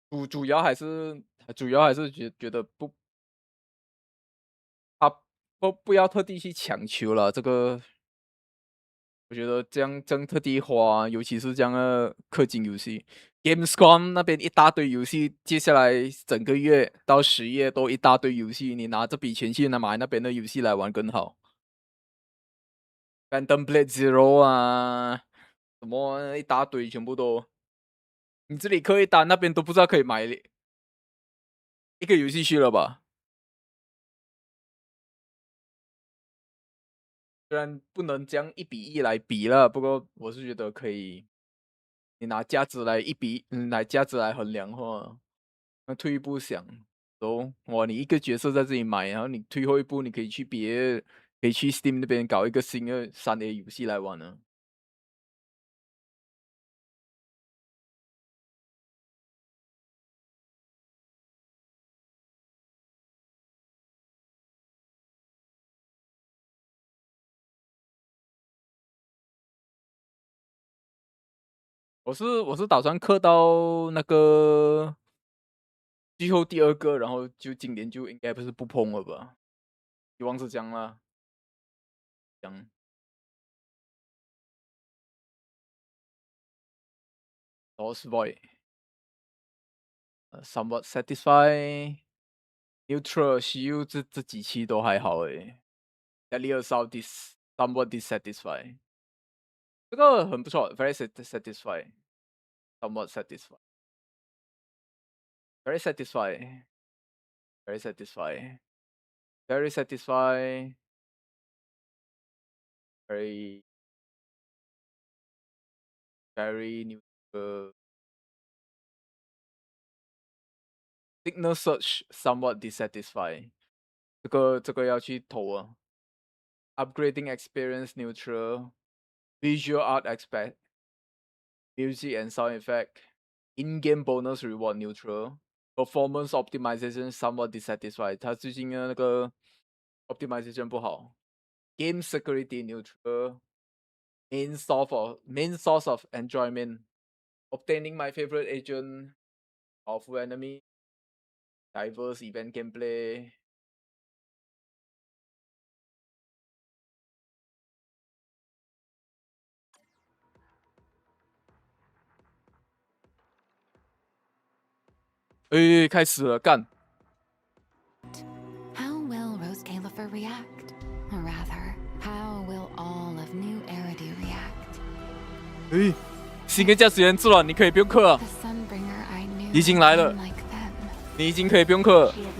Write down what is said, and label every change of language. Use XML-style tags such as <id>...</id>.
<zh>主要还是觉得他不要特地去强求了，这个我觉得这样特地花，尤其是这样的氪金游戏，Gamescom 那边一大堆游戏，接下来整个月到10月都一大堆游戏，你拿这笔钱去买那边的游戏来玩更好。 Phantom Blade Zero 啊，什么一大堆，全部都，你这里氪一单，那边都不知道可以买一个游戏去了吧？虽然不能将1:1来比了，不过我是觉得可以，你拿价值来拿价值来衡量的话，那退一步想，哇，你一个角色在这里买，然后你退后一步，你可以去 Steam 那边搞一个新的3A 游戏来玩呢。我是打算氪到那个最后第2个，然后就今年就应该不碰了吧？希望是这样啦。这样</zh> <en>Lost Void，somewhat satisfy。 Neutral</en> <zh>西游这几期都还好诶。</zh> <en>Daily Assault somewhat dissatisfy，</en> <zh>这个很不错，</zh> <en>very satisfy，somewhat satisfy，very satisfy，very satisfy，very satisfy，very very new signal search somewhat dissatisfy，</en> <zh>这个要去投啊。</zh> <en>Upgrading experience neutral。 Visual art aspect, music and sound effect, in-game bonus reward neutral, performance optimization somewhat dissatisfied。</en> <zh>他最近的那个 optimization 不好。</zh> <en>Game security neutral, main source of enjoyment, obtaining my favorite agent, powerful enemy, diverse event gameplay。</en> <zh>开始了，干！</zh> <en>How will Rose Califer react? Or rather, how will all of New Eridu react?</en> <zh>新的驾驶员自然你可以不用课啊，已经来了，你已经可以不用课。</zh>